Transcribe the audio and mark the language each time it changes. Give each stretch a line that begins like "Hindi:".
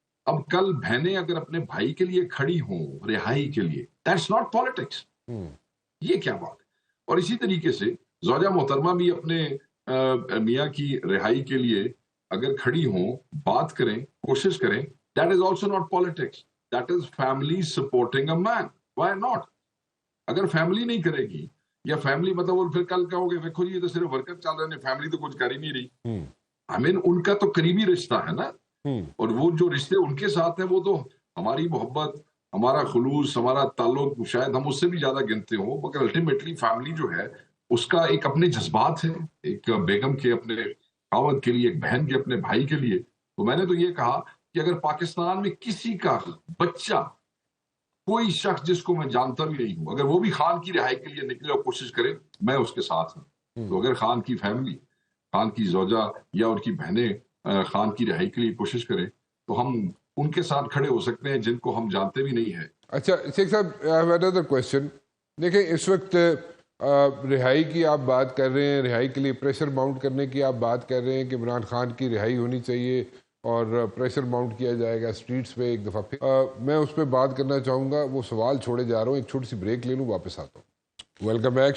Urdu: اب کل بہنیں اگر اپنے بھائی کے لیے کھڑی ہوں رہائی کے لیے,
English: That's not politics.
Urdu: یہ کیا بات ہے؟ اور اسی طریقے سے زوجہ محترمہ بھی اپنے میاں کی رہائی کے لیے اگر کھڑی ہوں, بات کریں, کوشش کریں,
English: that is also not politics. That is family supporting a man. Why not?
Urdu: اگر فیملی نہیں کرے گی یا فیملی مطلب وہ پھر کل کہو گے دیکھو جی یہ تو صرف ورکر چل رہے ہیں, فیملی تو کچھ کر ہی نہیں رہی.
English: I mean
Urdu: ان کا تو قریبی رشتہ ہے نا, اور وہ جو رشتے ان کے ساتھ ہیں وہ تو ہماری محبت, ہمارا خلوص, ہمارا تعلق شاید ہم اس سے بھی زیادہ گنتے ہوں, مگر الٹیمیٹلی فیملی جو ہے اس کا ایک اپنے جذبات ہے, ایک بیگم کے اپنے خاوند کے لیے, ایک بہن کے اپنے بھائی کے لیے. تو میں نے تو یہ کہا کہ اگر پاکستان میں کسی کا بچہ, کوئی شخص جس کو میں جانتا بھی نہیں ہوں, اگر وہ بھی خان کی رہائی کے لیے نکلے اور کوشش کرے, میں اس کے ساتھ ہوں. تو اگر خان کی فیملی, خان کی زوجہ یا ان کی بہنیں خان کی رہائی کے لیے کوشش کریں تو ہم ان کے ساتھ کھڑے ہو سکتے ہیں جن کو ہم جانتے بھی نہیں ہیں. اچھا شیخ صاحب,
English: I have another question.
Urdu: دیکھیں اس وقت رہائی کی آپ بات کر رہے ہیں, رہائی کے لیے پریشر ماؤنٹ کرنے کی آپ بات کر رہے ہیں کہ عمران خان کی رہائی ہونی چاہیے اور پریشر ماؤنٹ کیا جائے گا اسٹریٹس پہ ایک دفعہ پھر. میں اس پہ بات کرنا چاہوں گا, وہ سوال چھوڑے جا رہا ہوں, ایک چھوٹی سی بریک لے لوں, واپس آتا ہوں.
English: Welcome back.